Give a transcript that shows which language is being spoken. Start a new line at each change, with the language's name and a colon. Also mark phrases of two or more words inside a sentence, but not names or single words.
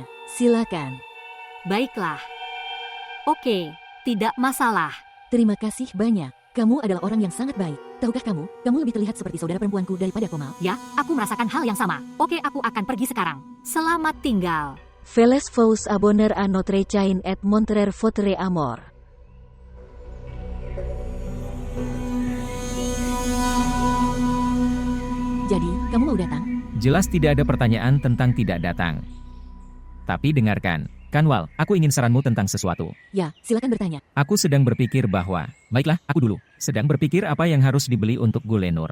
Indonesian: Silakan. Baiklah. Oke, tidak masalah. Terima kasih banyak. Kamu adalah orang yang sangat baik. Tahukah kamu, kamu lebih terlihat seperti saudara perempuanku daripada Komal. Ya, aku merasakan hal yang sama. Oke, aku akan pergi sekarang. Selamat tinggal.
French: Veles vous abonner à notre chaîne et montrer votre amour.
Indonesian: Jadi, kamu mau datang? Jelas tidak ada pertanyaan tentang tidak datang. Tapi dengarkan, Kanwal, aku ingin saranmu tentang sesuatu. Ya, silakan bertanya. Aku sedang berpikir bahwa, baiklah, aku dulu, sedang berpikir apa yang harus dibeli untuk Gulenur.